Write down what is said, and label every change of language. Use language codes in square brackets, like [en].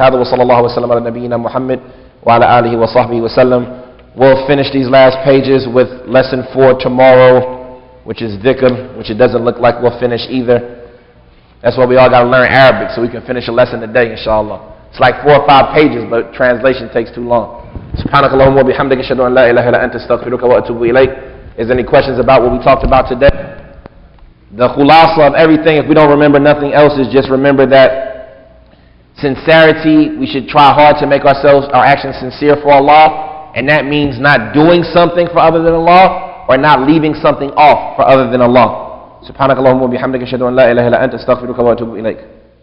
[ar] هذا وصلى الله وسلم على نبينا محمد وعلى آله وصحبه وسلم. [en] We'll finish these last pages with lesson 4 tomorrow, which is dhikr, which it doesn't look like we'll finish either. That's why we all got to learn Arabic so we can finish a lesson today, inshallah. It's like 4 or 5 pages, but translation takes too long. [ar] سبحانك اللهم وبحمدك أشهد أن لا إله إلا أنت أستغفرك وأتوب إليك. [en] Is there any questions about what we talked about today? The khulasa of everything, if we don't remember nothing else, is just remember that sincerity, we should try hard to make our actions sincere for Allah, and that means not doing something for other than Allah, or not leaving something off for other than Allah. [ar] سبحانك اللهم وبحمدك أشهد أن لا إله إلا أنت أستغفرك وأتوب إليك.